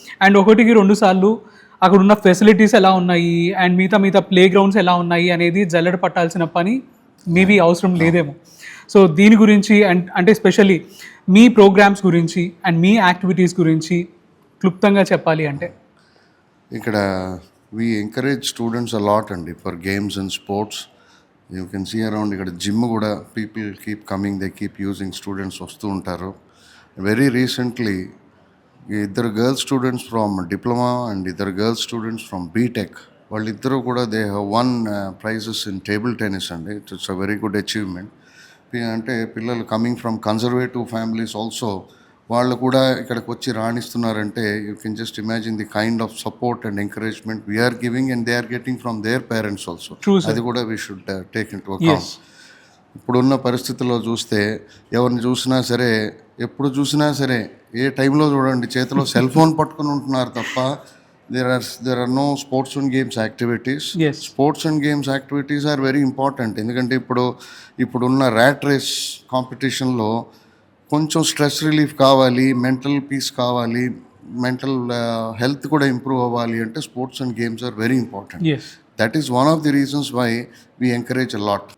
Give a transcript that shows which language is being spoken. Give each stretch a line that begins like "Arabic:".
Telugu: And 1-2 సార్లు అక్కడ ఉన్న ఫెసిలిటీస్ ఎలా ఉన్నాయి అండ్ మిగతా ప్లే గ్రౌండ్స్ ఎలా ఉన్నాయి అనేది జల్లెడ పట్టాల్సిన పని మేబీ అవసరం లేదేమో. సో దీని గురించి అంటే స్పెషల్లీ మీ ప్రోగ్రామ్స్ గురించి అండ్ మీ యాక్టివిటీస్ గురించి క్లుప్తంగా చెప్పాలి అంటే ఇక్కడ
English: we encourage students a lot అండి for games and sports. You can see around
Telugu: ఇక్కడ జిమ్ కూడా
English: people keep coming, they keep using, students
Telugu: వస్తూ ఉంటారు.
English: Very recently 2 girls students from diploma and 2 girls students from BTech
Telugu: వాళ్ళిద్దరూ కూడా
English: they have won prizes in table tennis అండి. It's a very good achievement.
Telugu: అంటే పిల్లలు
English: coming from conservative families also
Telugu: వాళ్ళు కూడా ఇక్కడికి వచ్చి రాణిస్తున్నారంటే
English: You can just imagine the kind of support and encouragement we are giving and they are getting from their parents also.
Telugu: అది కూడా
English: We should take into account.
Telugu: ఇప్పుడున్న పరిస్థితుల్లో చూస్తే ఎవరిని చూసినా సరే, ఎప్పుడు చూసినా సరే, ఏ టైంలో చూడండి చేతిలో సెల్ ఫోన్ పట్టుకుని ఉంటున్నారు తప్ప
English: there are no sports and games activities. Yes. Sports and games activities are very important.
Telugu: ఎందుకంటే ఇప్పుడున్న ర్యాట్ రేస్ కాంపిటీషన్లో కొంచెం స్ట్రెస్ రిలీఫ్ కావాలి, మెంటల్ పీస్ కావాలి, మెంటల్ హెల్త్ కూడా ఇంప్రూవ్ అవ్వాలి అంటే
English: Sports and games are very important. Yes that is one of the reasons why we encourage a lot.